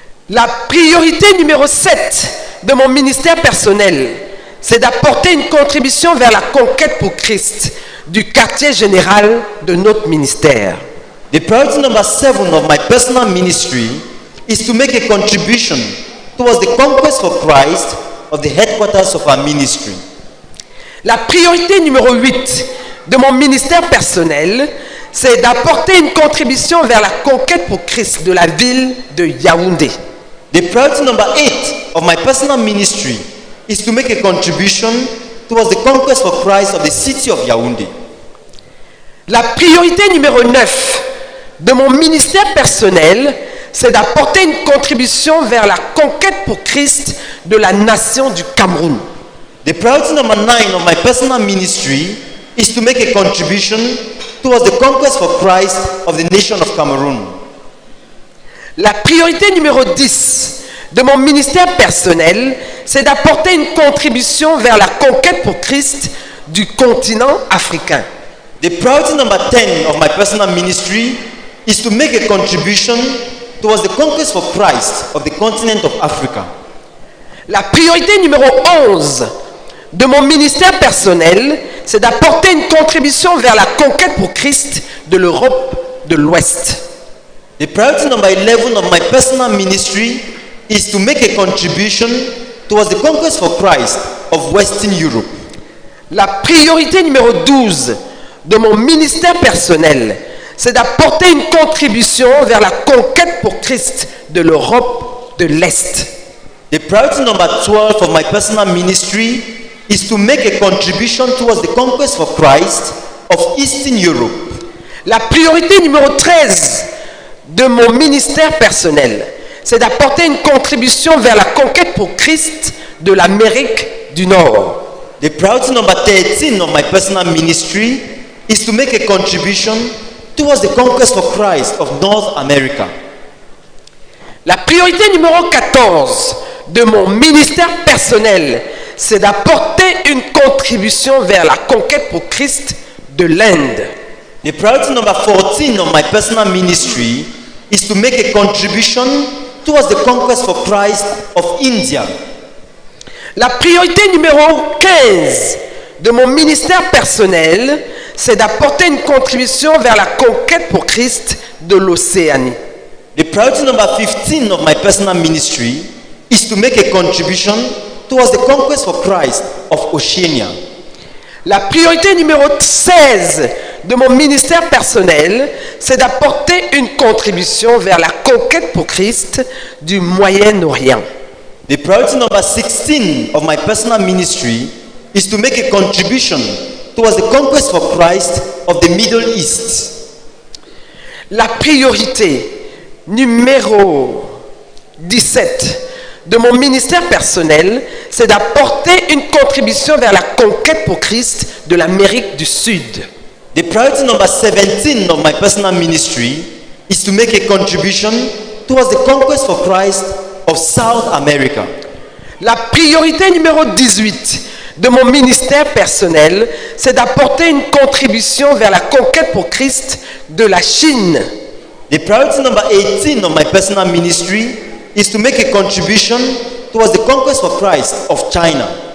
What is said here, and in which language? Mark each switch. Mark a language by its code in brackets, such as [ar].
[fr] La priorité numéro 7 de mon ministère personnel, c'est d'apporter une contribution vers la conquête pour Christ du quartier général de notre ministère. [en] The priority number 7 of my personal ministry is to make a contribution towards the conquest for Christ of the headquarters of our ministry. [fr] La priorité numéro 8 de mon ministère personnel, c'est d'apporter une contribution vers la conquête pour Christ de la ville de Yaoundé. [en] The priority number 8 of my personal ministry is to make a contribution towards the conquest for Christ of the city of Yaoundé. [fr] La priorité numéro 9 de mon ministère personnel, c'est d'apporter une contribution vers la conquête pour Christ de la nation du Cameroun. [en] The priority number 9 of my personal ministry is to make a contribution towards the conquest for Christ of the nation of Cameroon. [fr] La priorité numéro 10 de mon ministère personnel, c'est d'apporter une contribution vers la conquête pour Christ du continent africain. [en] The priority number 10 of my personal ministry is to make a contribution towards the conquest for Christ of the continent of Africa. [fr] La priorité numéro 11 de mon ministère personnel, c'est d'apporter une contribution vers la conquête pour Christ de l'Europe de l'Ouest. [en] The priority number 11 of my personal ministry is to make a contribution towards the conquest for Christ of Western Europe. [fr] La priorité numéro 12 de mon ministère personnel, c'est d'apporter une contribution vers la conquête pour Christ de l'Europe de l'Est. [en] The priority number 12 of my personal ministry is to make a contribution towards the conquest for Christ of Eastern Europe. [fr] La priorité numéro 13 de mon ministère personnel, c'est d'apporter une contribution vers la conquête pour Christ de l'Amérique du Nord. [en] The priority number 13 of my personal ministry is to make a contribution towards the conquest for Christ of North America. [fr] La priorité numéro 14 de mon ministère personnel, c'est d'apporter une contribution vers la conquête pour Christ de l'Inde. [en] The priority number 14 of my personal ministry is to make a contribution towards the conquest for Christ of India. [fr] La priorité numéro 15 de mon ministère personnel, c'est d'apporter une contribution vers la conquête pour Christ de l'Océanie. [en] The priority number 15 of my personal ministry is to make a contribution towards the conquest for Christ of Oceania. [fr] La priorité numéro 16 de mon ministère personnel, c'est d'apporter une contribution vers la conquête pour Christ du Moyen-Orient. [en] The priority number 16 of my personal ministry is to make a contribution towards the conquest for Christ of the Middle East. [fr] La priorité numéro 17 de mon ministère personnel, c'est d'apporter une contribution vers la conquête pour Christ de l'Amérique du Sud. [en] The priority number 17 of my personal ministry is to make a contribution towards the conquest for Christ of South America. [fr] La priorité numéro 18 de mon ministère personnel, c'est d'apporter une contribution vers la conquête pour Christ de la Chine. [en] The priority number 18 of my personal ministry is to make a contribution towards the conquest for Christ of China.